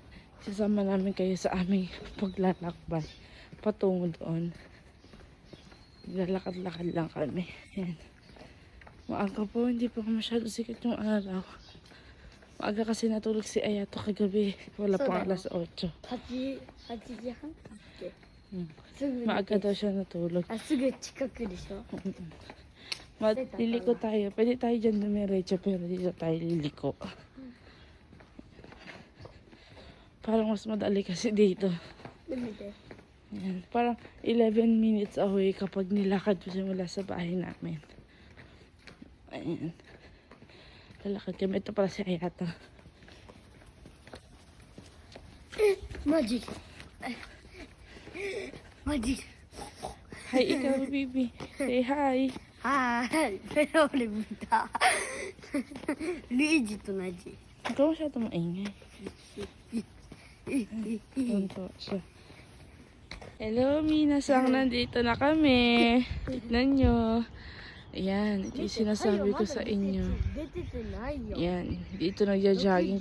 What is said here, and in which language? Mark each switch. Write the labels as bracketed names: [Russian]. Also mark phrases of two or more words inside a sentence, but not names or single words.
[Filipino] Sasama namin kayo sa aming paglalakbay patungo doon. Lalakad-lakad lang kami. Yan. Maaga po, hindi pa masyado sikat yung araw. Maaga kasi natulog si Ayato kagabi. Wala pang alas 8. [Japanese] 8 時半だっけ。 [Filipino] Maaga daw siya natulog. [Japanese] あ、すぐ近くでしょ。 [Filipino] Liliko tayo. Pwede tayo dyan dumiretso pero dito tayo liliko. Parang mas madali kasi dito. Yan. Parang [English] 11 minutes away [Filipino] kapag nilakad po simula sa bahay namin. Ayan. Lalakad kami. Ito pala si Ayato. [Japanese] マジ。マジ。 [Filipino] Hi, ikaw, baby. Say hi. [Japanese] はい。俺見た。ルイージと同じ。 [Filipino] Ikaw masyado maingay. Tunto siya. Hello, Minasang. Nandito na kami. Tignan nyo. Ayan, ito yung sinasabi ko sa inyo. Ayan, dito nagja-jogging.